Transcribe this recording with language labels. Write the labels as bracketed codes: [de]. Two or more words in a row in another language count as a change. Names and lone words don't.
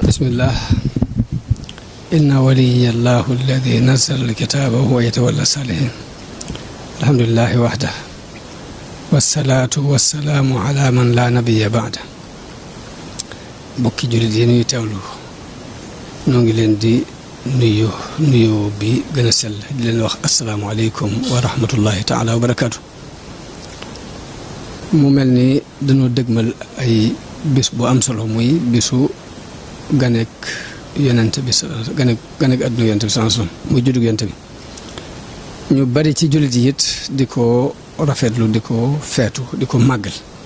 [ar] بسم الله إن ولي الله الذي نزل الكتاب وهو يتولى الصالحين الحمد لله وحده والصلاة والسلام على من لا نبي بعده [wo] bokki jullit yi ñuy teewlu ñoo ngi leen di nuyu bi gën a sell di leen wax [ar] السلام عليكم ورحمة الله تعالى وبركاته. [wo] mu mel ni dañoo dëgmal ay bis bu am solo muy bisu ganek yonent bi ganek adduna yonent bi [ar] صلى الله عليه وسلم [wo] muy juddug yonent bi ñu bari ci jullit yi it di ko rafetlu di ko feetu di ko màggal.